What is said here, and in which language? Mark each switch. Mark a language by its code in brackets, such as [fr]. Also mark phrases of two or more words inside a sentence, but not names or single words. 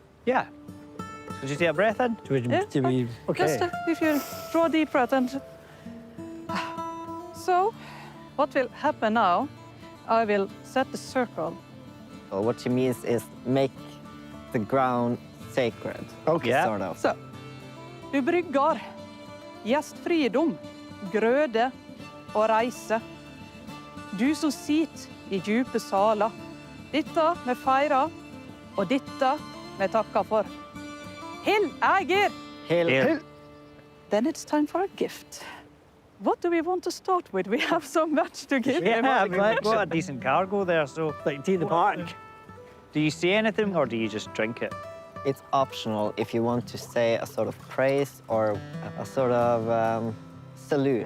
[en] Yeah. Did you take a breath in? Okay. Just if you draw a deep breath and... So, what will happen now, I will set the circle. So what she means is make the ground sacred. Okay. Yeah. Sort of. [no] Så, du brygger, gjestfridom, grøde og reise. Du som sitter i djupe saler, dette vi feirer, og dette vi takker for. Hill Ægir! [en] Here. Then it's time for a gift. What do we want to start with? We have so much to give him. Yeah, we've got a decent cargo there, so... Like tea in the park. Do you say anything, or do you just drink it? It's optional if you want to say a sort of praise or a sort of salute.